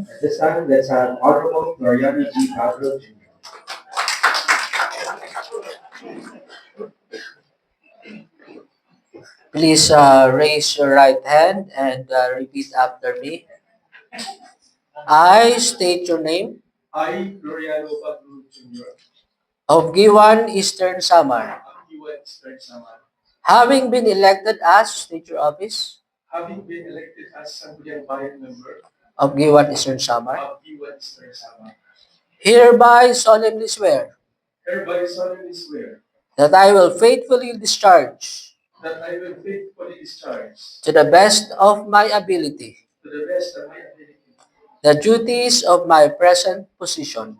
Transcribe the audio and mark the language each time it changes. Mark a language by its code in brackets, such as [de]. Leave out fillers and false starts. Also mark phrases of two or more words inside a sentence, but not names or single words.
[en] At this time, let's have Honorable Gloriana G. Pablo Jr. Please raise your right hand and repeat after me. I state your name I, Gloriano Pablo Jr., of Guiuan, Eastern Samar, of Guiuan, Eastern Samar, having been elected as, state your office, having been elected as Sangguniang Bayan member of Guiuan, Eastern Samar, of Guiuan, Eastern Samar, hereby solemnly swear hereby solemnly swear that I will faithfully discharge that I will faithfully discharge to the best of my ability to the best of my ability the duties of my present position,